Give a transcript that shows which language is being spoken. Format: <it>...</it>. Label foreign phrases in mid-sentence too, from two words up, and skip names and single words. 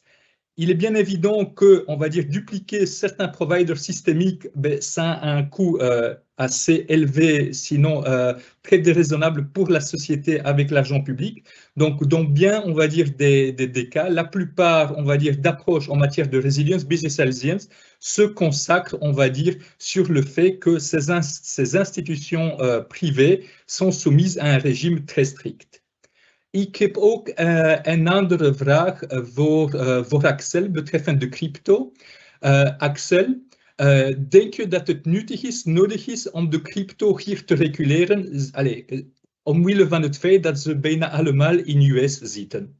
<fr>Il est bien évident que, on va dire, dupliquer certains providers systémiques, ça a un coût assez élevé, sinon très déraisonnable pour la société avec l'argent public. Donc, dans bien, on va dire, des cas, la plupart, on va dire, d'approches en matière de résilience,</fr> <en>business resilience,</en> <fr>se consacrent, on va dire, sur le fait que ces institutions privées sont soumises à un régime très strict.</fr> <nl>Ik heb ook een andere vraag voor Axel betreffend de crypto. Axel, denk je dat het nodig is om de crypto hier te reguleren? Omwille van het feit dat ze bijna allemaal in US zitten.</nl>